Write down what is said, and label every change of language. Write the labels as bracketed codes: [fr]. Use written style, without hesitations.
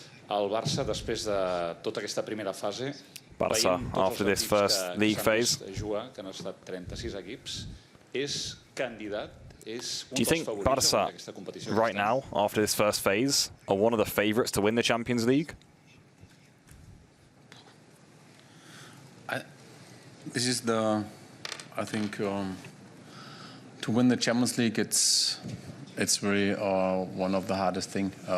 [ca] El Barça, després de tota aquesta primera fase, [en] Barça, after this first league phase, [ca] jugar, que han estat 36 equips, és candidat. [en] Do you think Barça, right now, after this first phase, are one of the favourites to win the Champions League? This is I think, to win the Champions League, it's really one of the hardest thing.